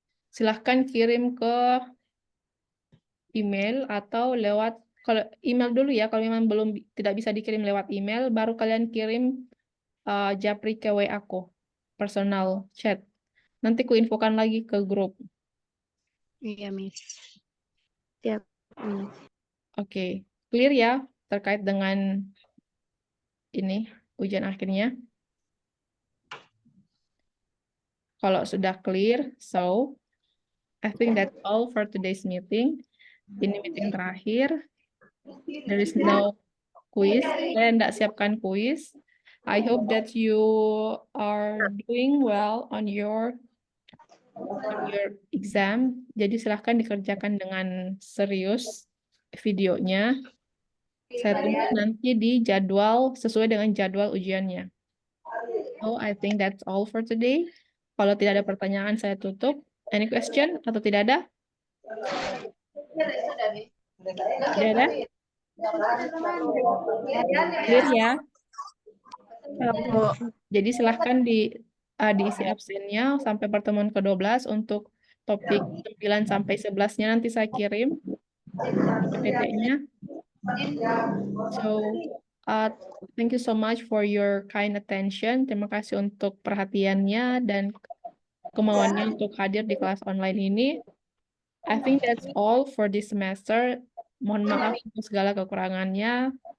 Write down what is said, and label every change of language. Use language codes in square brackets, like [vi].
[id] Silahkan kirim ke email atau lewat, kalau email dulu ya, kalau memang tidak bisa dikirim lewat email, baru kalian kirim japri ke WA aku, personal chat. Nanti ku infokan lagi ke grup. Iya, Miss. Siap. Oke, clear ya terkait dengan ini ujian akhirnya. Kalau sudah clear, [en] so I think that's all for today's meeting. [id] Ini meeting terakhir. [en] There is no quiz. [id] Saya tidak siapkan quiz. [en] I hope that you are doing well on your exam. [id] Jadi silahkan dikerjakan dengan serius videonya. Saya tunggu nanti di jadwal sesuai dengan jadwal ujiannya. [en] So I think that's all for today. [id] Kalau tidak ada pertanyaan saya tutup. [en] Any question [id] atau tidak ada? Tidak ada? Clear ya? Jadi silahkan diisi absennya sampai pertemuan ke-12 untuk topik 9 sampai 11-nya nanti saya kirim PPT-nya. [en] So, thank you so much for your kind attention. [id] Terima kasih untuk perhatiannya dan kemauannya untuk hadir di kelas online ini. [en] I think that's all for this semester. [id] Mohon maaf untuk segala kekurangannya.